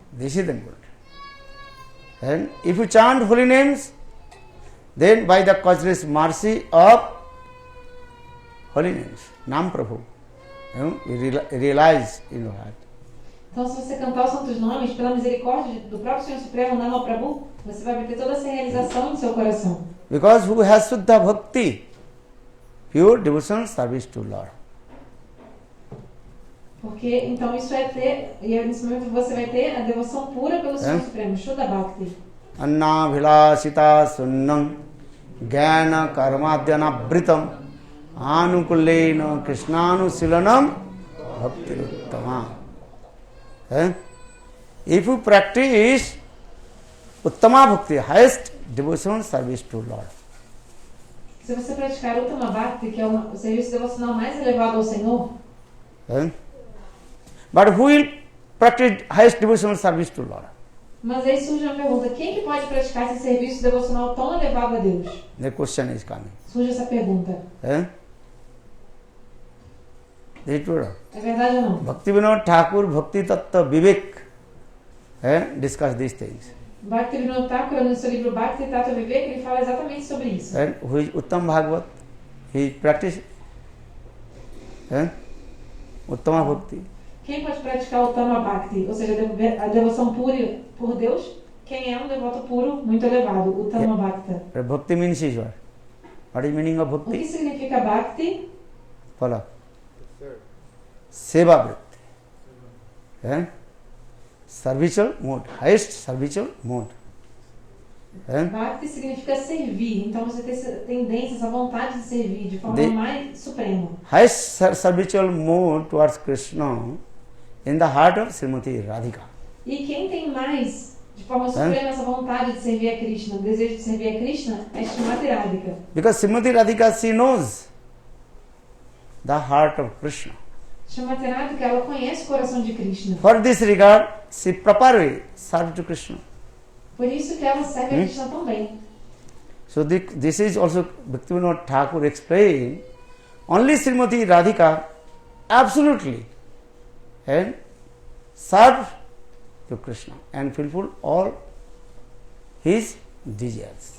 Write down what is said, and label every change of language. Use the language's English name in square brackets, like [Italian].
[English] This is the good. And if you chant holy names, then by the causeless mercy of holy names, Nam Prabhu, you realize in your heart. [Portuguese] Então, se você cantar os santos nomes, pela misericórdia do próprio Senhor Supremo, Nama Prabhu, você vai obter toda essa realização no seu coração. [English] Because who has Suddha Bhakti, pure devotional service to Lord. [Portuguese] Porque, então, isso é ter, e nesse momento você vai ter a devoção pura pelo Senhor Supremo, Shuddha Bhakti. [Sanskrit] Anna Vilasita Sunnam Jnana Karmadhyana Britam Anukulena Krishnanu Silanam Bhakti Uttama. [English] If you practice Uttama Bhakti, highest devotional service to Lord. [Portuguese] Se você praticar Uttama Bhakti, que é o serviço devocional mais elevado ao Senhor, [English] but who will practice highest devotional service to Lord? [Portuguese] mas aí surge uma pergunta, quem que pode praticar esse serviço devocional tão elevado a Deus? [English] The question is coming. [Portuguese] Surge essa pergunta. [English] Is it true? [Portuguese] É verdade ou não? [English] Bhaktivinoda Thakur Bhakti Tattva Vivek discuss these things. [Portuguese] Bhaktivinoda Thakur, no seu livro Bhakti Tattva Vivek, ele fala exatamente sobre isso. [English] And who is Uttam Bhagavat? He practice Uttama Bhakti. [Portuguese] Quem pode praticar o Uttama Bhakti, ou seja, a devoção pura por Deus? Quem é um devoto puro muito elevado, Uttama Bhakta. [English] Bhakti means is what? What is meaning of [Portuguese] O que [English] Bhakti? [Portuguese] significa Bhakti? [English] Follow. Seva Vritti. Servicial mode, highest servicial mode. [Portuguese] Bhakti significa servir, então você tem essa tendência, essa vontade de servir de forma mais suprema. [English] Highest servicial mode towards Krishna in the heart of Srimati Radhika. [Portuguese] E quem tem mais, de forma suprema, essa vontade de servir a Krishna, o desejo de servir a Krishna, é Srimati Radhika. [English] Because Srimati Radhika, she knows the heart of Krishna. [Portuguese] Srimati Radhika, ela conhece o coração de Krishna. [English] For this regard, she properly serves to Krishna. [Portuguese] Por isso que ela serve a Krishna também. [English] So this is also Bhaktivinoda Thakur explained. Only Srimati Radhika absolutely and serve to Krishna and fulfill all his desires.